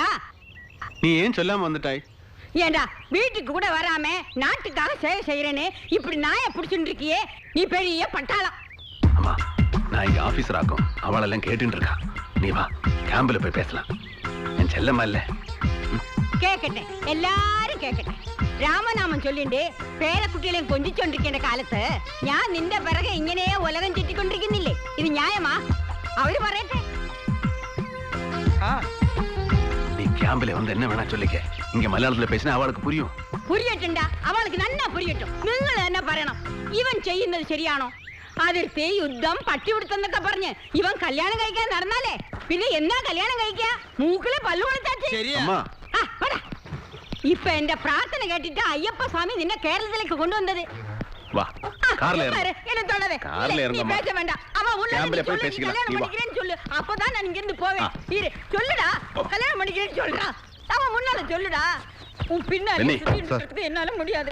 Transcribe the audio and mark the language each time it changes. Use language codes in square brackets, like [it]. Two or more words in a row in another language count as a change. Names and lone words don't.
[ta] நீ ஏன் சொல்லாம வந்துட்டாய்? ஏண்டா வீட்டுக்கு கூட வராம நாட்டுக்காக சேவை செய்யறேன்னு இப்படி நாய புடிச்சுட்டு இருக்கியே, நீ பெரிய பட்டாளம். அம்மா நான் இங்க ஆபீசர் ஆக்கும், அவளெல்லாம் கேட்டுட்டு இருக்கா. நீ வா, கேம்பில் போய் பேசலாம். என் செல்லம்மா இல்ல. [ml] കേക്കട്ടെ, എല്ലാരും കേക്കട്ടെ. രാമനാമം ചൊല്ലിണ്ട് പേരക്കുട്ടികളെയും കൊഞ്ചിച്ചോണ്ടിരിക്കേണ്ട കാലത്ത് ഞാൻ നിന്റെ പിറകെ ഇങ്ങനെ ഉലകം ചുറ്റിക്കൊണ്ടിരിക്കുന്നില്ലേ? ഇത് ന്യായമാ? അവര് പറയട്ടെ. [ta] நீ கேம்பில் வந்து என்ன வேணா சொல்லிக்க. இங்க மலையாளத்துல பேசினா அவளுக்கு புரியும். [ml] പുരിയട്ടുണ്ടാ, അവൾക്ക് നന്നാ പുരിയട്ടും. നിങ്ങൾ തന്നെ പറയണം, ഇവൻ ചെയ്യുന്നത് ശരിയാണോ? അതിർത്തി യുദ്ധം പട്ടിപിടുത്തെന്നൊക്കെ പറഞ്ഞ് ഇവൻ കല്യാണം കഴിക്കാൻ നടന്നാലേ പിന്നെ എന്നാ കല്യാണം കഴിക്കാ? മൂക്കിലെ പല്ലു കൊടുത്താച്ച്. ഇപ്പൊ എന്റെ പ്രാർത്ഥന കേട്ടിട്ട് അയ്യപ്പ സ്വാമി നിന്നെ കേരളത്തിലേക്ക് കൊണ്ടുവന്നത്. [ta] வா கார்ல ஏறு. என்ன தொடாதே. கார்ல ஏறுங்க அம்மா. பேச வேண்டாம். அவ உள்ள கேம்பில் போய் பேசிக்கலாம். கல்யாணம் பண்ணிக்கிறேன்னு சொல்லு. அப்பதான் நான் இங்க இருந்து போவேன். இரு சொல்லுடா, கல்யாணம் பண்ணிக்கிறேன்னு சொல்றா. அவன் முன்னால சொல்லுடா. உன் பின்னாடி சுத்திட்டு என்னால முடியாது.